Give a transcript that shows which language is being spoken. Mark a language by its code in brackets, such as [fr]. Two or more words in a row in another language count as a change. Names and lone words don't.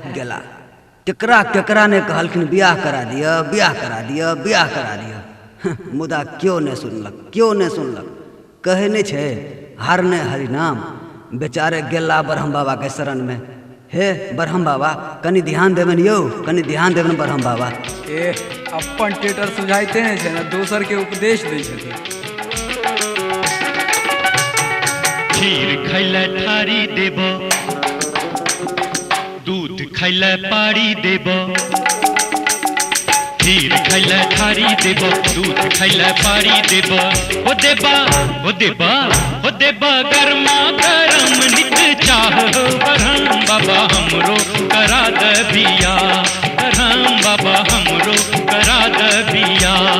[mai] गेला, केकरा केकरा ने कहलखिन बियाह करा दिया, बियाह करा दिया, बियाह करा दिया, मुदा क्यों ने सुनलक, क्यों ने सुनलक। कहे नहीं छे हर ने हरिनाम, बेचारे गेला ब्रह्म बाबा के शरण में। हे ब्रह्म बाबा कनी ध्यान देवन यौ, कनी ध्यान देवन ब्रह्म बाबा। ए अपन टेटर सुझाइते नहीं छे ना, दोसर के उपदेश दै छथिन। खीर खैले थारी देब, दूध खैले पारी देब, खीर खैले थारी देब, दूध खैले पारी देब, हो देबा हो देबा हो देबा गरमा गरम नित चाह, ब्रह्म बाबा हमरो करा दे बिया, ब्रह्म बाबा हमरो करा दे बिया।